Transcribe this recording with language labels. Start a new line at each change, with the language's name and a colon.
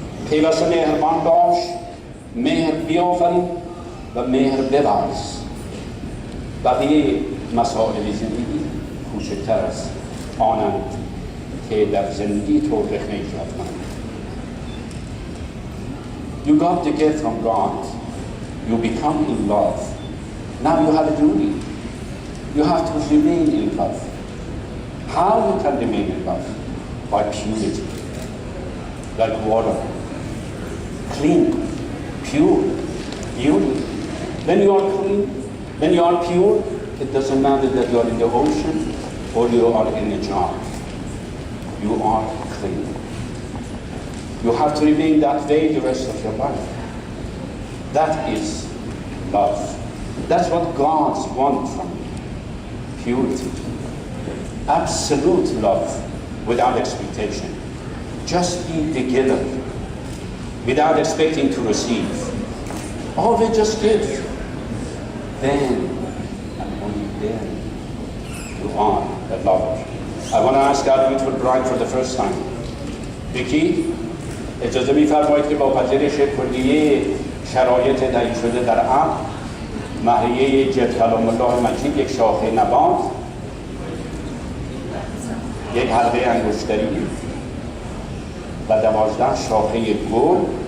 Persian: پیوسته مهربان باش، مهر بیافرین و مهر بورز. بقیه مسائل زندگی کوچکتر است، آنند که در زندگی تو رخنه ایجاد کنند.
English: You got the gift from God. You become in love. Now you have a duty. You have to remain in love. How you can remain in love? By purity. Like water. Clean, pure, beauty. When you are clean, when you are pure, it doesn't matter that you are in the ocean or you are in a jar. You are clean. You have to remain that way the rest of your life. That is love. That's what God wants from you. Purity. Absolute love without expectation. Just be together without expecting to receive. Always just give. Then, and only then, you are a lover. I want to ask our beautiful bride for the first time.
Persian: Vicki, اجازه می‌فرمایید که با پذیرش کلیه شرایط تعیین شده در عقد، مهریه جد کلام الله مجید، یک شاخه نبات، یک حلقه انگشتری و 12 شاخه گل.